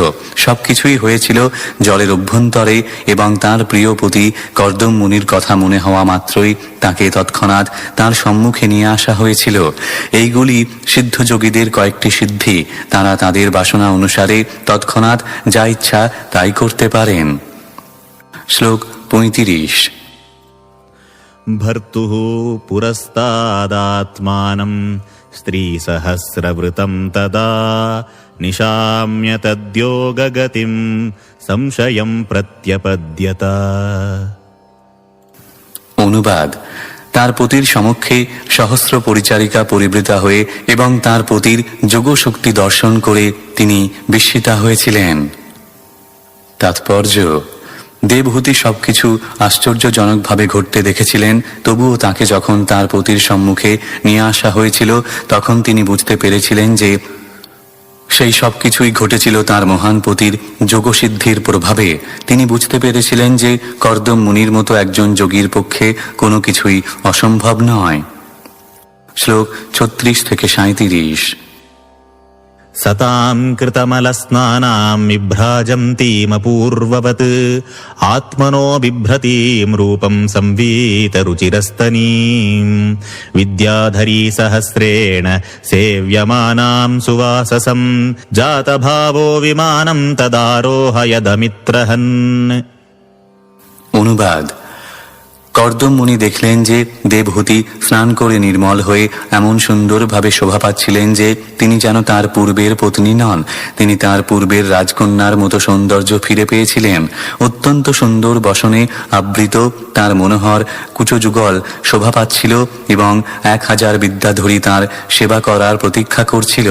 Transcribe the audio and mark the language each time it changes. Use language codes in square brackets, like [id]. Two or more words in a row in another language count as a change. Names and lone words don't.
[bn] সবকিছুই হয়েছিল জলের অভ্যন্তরে এবং তার প্রিয় পতি কর্দম মুনির কথা মনে হওয়া মাত্রই তাকে তৎক্ষণাৎ তার সম্মুখে নিয়ে আসা হয়েছিল। এইগুলি সিদ্ধযোগীদের কয়েকটি সিদ্ধি। তারা তাদের বাসনা অনুসারে তৎক্ষণাৎ যা ইচ্ছা তাই করতে পারেন। শ্লোক 35। [sa] भर्तुः पुरस्तादात्मानं स्त्रीसहस्रवृतं तदा निशाम्य तद्योगगतिं संशयं प्रत्यपद्यत। [bn] অনুবাদ: তার পতির সমক্ষে সহস্র পরিচারিকা পরিবৃতা হয়ে এবং তার পতির যোগশক্তি দর্শন করে তিনি বিস্মিতা হয়েছিলেন। তাৎপর্য: দেবহূতি সবকিছু আশ্চর্যজনকভাবে ঘটতে দেখেছিলেন, তবুও তাকে যখন তার পতির সম্মুখে নিয়ে আসা হয়েছিল তখন তিনি বুঝতে পেরেছিলেন যে সেই সব কিছুই ঘটেছিল তার মহান পতির যোগসিদ্ধির প্রভাবে। তিনি বুঝতে পেরেছিলেন যে কর্দম মুনির মতো একজন যোগীর পক্ষে কোনো কিছুই অসম্ভব নয়। শ্লোক 36 থেকে 37। [sa] सतां कृतमलस्नानां विभ्राजन्तीमपूर्ववत् आत्मनो बिभ्रतीं रूपं संवीतरुचिरस्तनीं विद्याधरी सहस्रेण सेव्यमानां सुवाससं जातभावो विमानं तदारोहयदमित्रहन्। [bn] অনুবাদ: কর্দম মুনি দেখলেন যে দেবহূতি স্নান করে নির্মল হয়ে এমন সুন্দরভাবে শোভা পাচ্ছিলেন যে তিনি যেন তার পূর্বের পত্নী নন, তিনি তার পূর্বের রাজকন্যার মতো সৌন্দর্য ফিরে পেয়েছিলেন। অত্যন্ত সুন্দর বসনে আবৃত তার মনোহর কুচযুগল শোভা পাচ্ছিল এবং 1000 বিদ্যাধরী তার সেবা করার প্রতীক্ষা করছিল।